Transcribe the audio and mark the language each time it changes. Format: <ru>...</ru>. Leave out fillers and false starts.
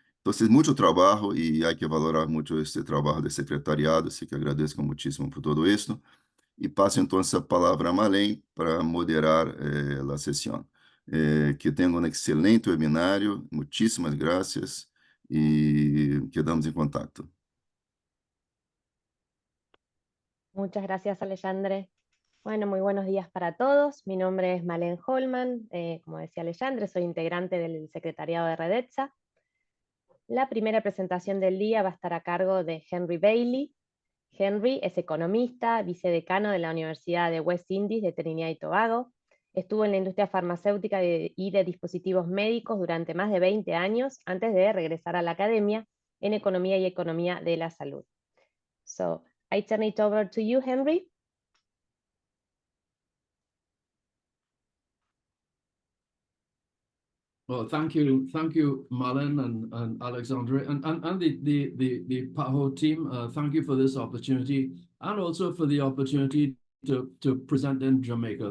<es>Entonces, mucho trabajo y hay que valorar mucho este trabajo de secretariado, así que agradezco muchísimo por todo esto. Y paso entonces</es> <pt>a palavra a Malém para moderar a sessão. Que tenha um excelente webinário, muitíssimas graças e quedamos em contato.</pt> <es>Muchas gracias, Alexandre. Bueno, muy buenos días para todos. Mi nombre es Malén Holman. Como decía Alexandre, soy integrante del secretariado de Redetza. La primera presentación del día va a estar a cargo de Henry Bailey. Henry es economista, vicedecano de la Universidad de West Indies de Trinidad y Tobago. Estuvo en la industria farmacéutica y de dispositivos médicos durante más de 20 años antes de regresar a la academia en economía y economía de la salud.</es> <en>So, I turn it over to you, Henry. Well, thank you, Malin and Alexandre, and the PAHO team. Thank you for this opportunity, and also for the opportunity to present in Jamaica.</en>